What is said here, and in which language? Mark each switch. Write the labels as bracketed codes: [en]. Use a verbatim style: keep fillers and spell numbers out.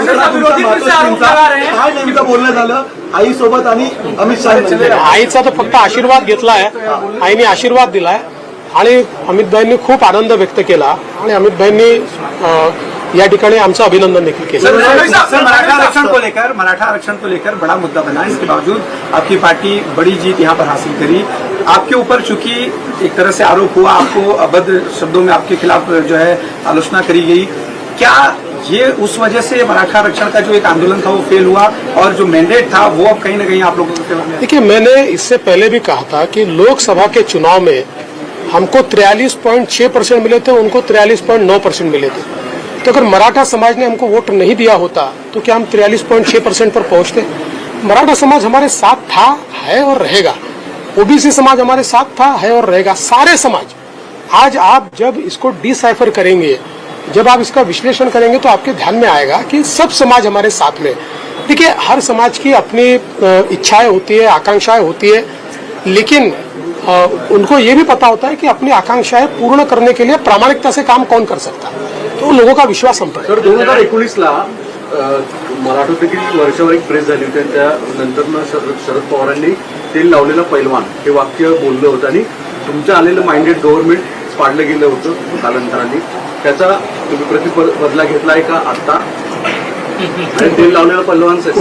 [mr] दुसरा सर, विरोधी तुमचा पक्ष आरोप महाराष्ट्राचा. [hi] लगा रहे हैं. [mr] काय नेमकं बोलणं झालं आई सोबत आणि अमित शहा? आईचा तर फक्त आशीर्वाद घेतलाय. आईने आशीर्वाद दिलाय आणि अमितभाईंनी खूप आनंद व्यक्त केला आणि अमितभाईंनी अं, या ठिकाणी आमचं अभिनंदन देखील केलं. [hi] सर, मराठा आरक्षण को लेकर मराठा आरक्षण को लेकर बड़ा मुद्दा बना. इसके बावजूद आपकी पार्टी बड़ी जीत यहाँ पर हासिल करी. आपके ऊपर चूंकि एक तरह से आरोप हुआ, आपको अभद्र शब्दों में आपके खिलाफ जो है आलोचना करी गई, क्या ये उस वजह से मराठा आरक्षण का जो एक आंदोलन था वो फेल हुआ और जो मैंडेट था वो अब कहीं ना कहीं आप लोगों के खिलाफ है? देखिए मैंने इससे पहले भी कहा था कि लोकसभा के चुनाव में हमको तिरालीस पॉइंट छह परसेंट मिले थे, उनको तिरालीस पॉइंट नौ परसेंट मिले थे. तो अगर मराठा समाज ने हमको वोट नहीं दिया होता तो क्या हम तिरालीस पॉइंट छह परसेंट पर पहुंचते? मराठा समाज हमारे साथ था, है और रहेगा. ओबीसी समाज हमारे साथ था, है और रहेगा. सारे समाज आज आप जब इसको डिसाइफर करेंगे जब आप इसका विश्लेषण करेंगे तो आपके ध्यान में आएगा कि सब समाज हमारे साथ में है। देखिए, हर समाज की अपनी अ, इच्छाएं होती है, आकांक्षाएं होती है, लेकिन अ, उनको ये भी पता होता है कि अपनी आकांक्षाएं पूर्ण करने के लिए प्रामाणिकता से काम कौन कर सकता है, तो लोगों का विश्वास हम पर है। [mr] तर दोन हजार एकोणीसला मला आठवतं की वर्षावर एक प्रेस झाली होती आणि त्यानंतर न शरद शरद पवारांनी तेल लावलेला पैलवान हे वाक्य बोललं होतं आणि तुमचं आलेलं माइंडेड गव्हर्नमेंट पाडलं गेलं होतं कालांतराने. त्याचा तुम्ही प्रतिपर बदला घेतलाय का आत्ता? आणि तेल लावलेला पैलवान success-